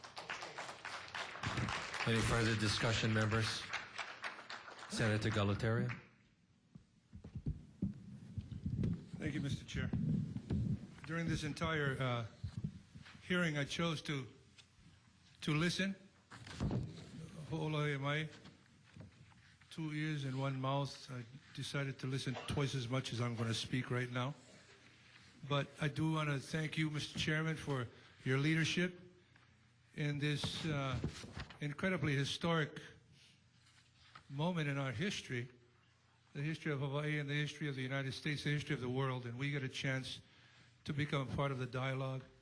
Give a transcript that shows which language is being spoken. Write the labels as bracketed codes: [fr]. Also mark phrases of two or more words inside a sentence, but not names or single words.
[en] Any further discussion, members? Senator Galataria. Thank you, Mr. Chair. During this entire hearing, I chose to listen. [haw] Ho'ola e mai. [en] 2 ears and 1 mouth. I decided to listen twice as much as I'm going to speak right now. But I do want to thank you, Mr. Chairman, for your leadership in this incredibly historic moment in our history, the history of Hawaii and the history of the United States, the history of the world, and we get a chance to become part of the dialogue.